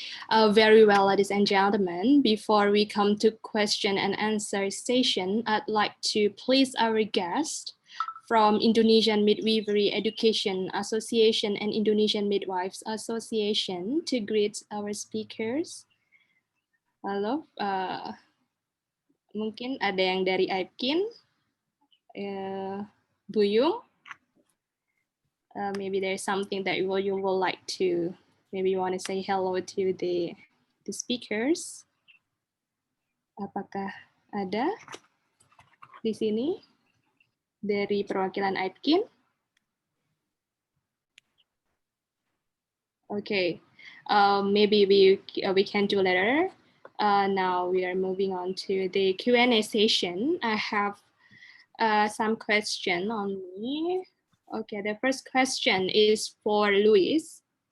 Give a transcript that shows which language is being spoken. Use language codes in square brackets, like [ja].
[en] Very well, ladies and gentlemen, before we come to question and answer session, I'd like to please our guest from Indonesian Midwifery Education Association and Indonesian Midwives Association to greet our speakers. [id] Halo, mungkin ada yang dari IPKIN, Buyung. [en] Maybe there's something that you would like to, maybe you want to say hello to the speakers. [id] Apakah ada di sini dari perwakilan IPKIN? [en] Okay, maybe we can do later. Now we are moving on to the Q&A session. I have some question on me. Okay, the first question is for Luis.